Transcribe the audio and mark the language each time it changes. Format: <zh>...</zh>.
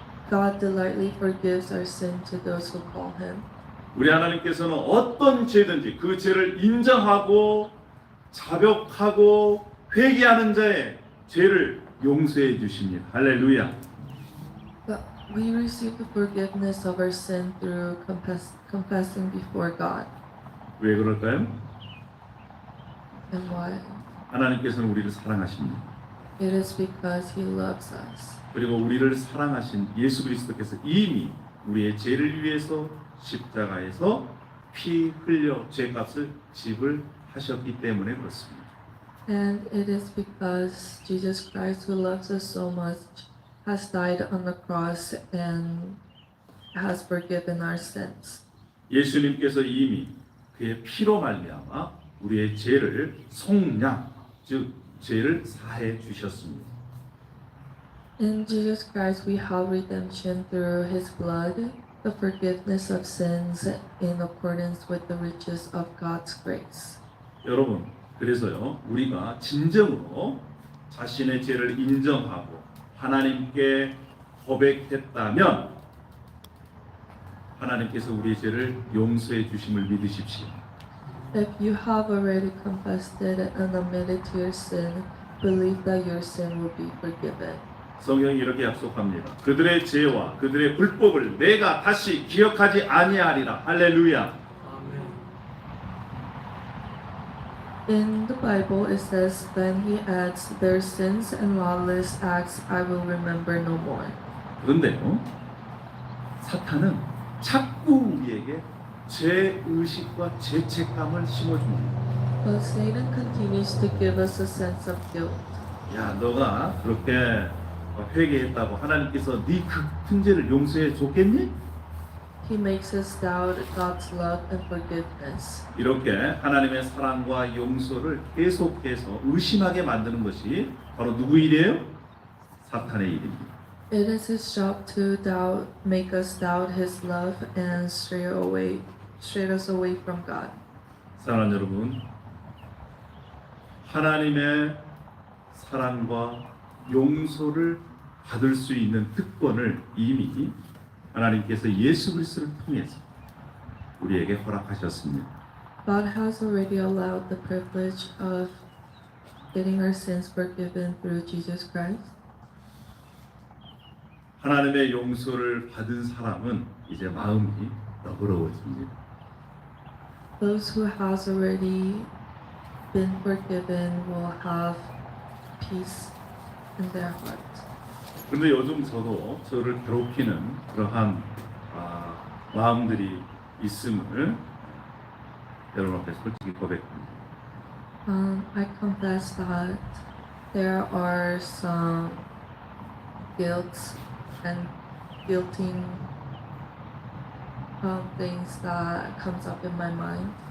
<en>God delightfully forgives our sin to those who call Him.</en> <ko>우리 하나님께서는 어떤 죄든지 그 죄를 인정하고 자백하고 회개하는 자의 죄를 용서해 주십니다. 할렐루야.</ko> <en>But we receive the forgiveness of our sin through confessing before God.</en> <ko>왜 그럴까요?</ko> <en>And why?</en> <ko>하나님께서는 우리를 사랑하십니다.</ko> <en>It is because He loves us.</en> <ko>그리고 우리를 사랑하신 예수 그리스도께서 이미 우리의 죄를 위해서 십자가에서 피 흘려 죄값을 지불하셨기 때문에 그렇습니다.</ko> <en>And it is because Jesus Christ, who loves us so much, has died on the cross and has forgiven our sins.</en> <ko>예수님께서 이미 그의 피로 말미암아 우리의 죄를 속량, 즉 죄를 사해 주셨습니다.</ko> <en>In Jesus Christ, we have redemption through His blood, the forgiveness of sins in accordance with the riches of God's grace.</en> <ko>여러분, 그래서요, 우리가 진정으로 자신의 죄를 인정하고 하나님께 고백했다면 하나님께서 우리의 죄를 용서해 주심을 믿으십시오.</ko> <en>If you have already confessed it and admitted to your sin, believe that your sin will be forgiven.</en> <ko>성경이 이렇게 약속합니다. 그들의 죄와 그들의 불법을 내가 다시 기억하지 아니하리라. 할렐루야.</ko> <en>In the Bible, it says, then He adds, their sins and lawless acts I will remember no more.</en> <ko>그런데요, 사탄은 자꾸 우리에게 죄의식과 죄책감을 심어줍니다.</ko> <en>But Satan continues to give us a sense of guilt.</en> <ko>야, 너가 그렇게 회개했다고 하나님께서 네 큰 죄를 용서해 줬겠니?</ko> <en>He makes us doubt God's love and forgiveness.</en> <ko>이렇게 하나님의 사랑과 용서를 계속해서 의심하게 만드는 것이 바로 누구 일이에요? 사탄의 일입니다.</ko> <en>It is his job to doubt, make us doubt his love and stray us away from God.</en> <ko>사랑하는 여러분, 하나님의 사랑과 용서를 받을 수 있는 특권을 이미 하나님께서 예수 그리스도를 통해서 우리에게 허락하셨습니다.</ko> <en>God has already allowed the privilege of getting our sins forgiven through Jesus Christ.</en> <ko>하나님의 용서를 받은 사람은 이제 마음이 너그러워집니다.</ko> <en>Those who has already been forgiven will have peace in their heart.</en> <ko>그런데 요즘 저도 저를 괴롭히는 그러한 마음들이 있음을 여러분 앞에 솔직히 고백합니다.</ko> <en>I confess that there are some guilt and guilting things that comes up in my mind.</en>